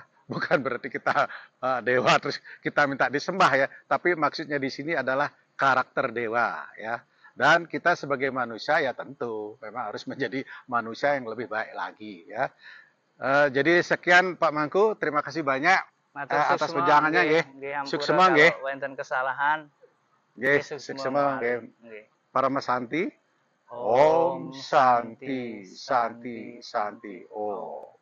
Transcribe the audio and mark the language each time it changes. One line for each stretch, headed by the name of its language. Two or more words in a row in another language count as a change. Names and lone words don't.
Indonesian: Bukan berarti kita dewa terus kita minta disembah ya, tapi maksudnya di sini adalah karakter dewa ya. Dan kita sebagai manusia ya tentu memang harus menjadi manusia yang lebih baik lagi ya. Jadi sekian Pak Mangku, terima kasih banyak atas wejangannya nggih.
Balinese: Suksema nggih. Wonten kesalahan. Nggih, suksema nggih. Para Santi.
Sanskrit: Om Santi Santi Santi. Oh.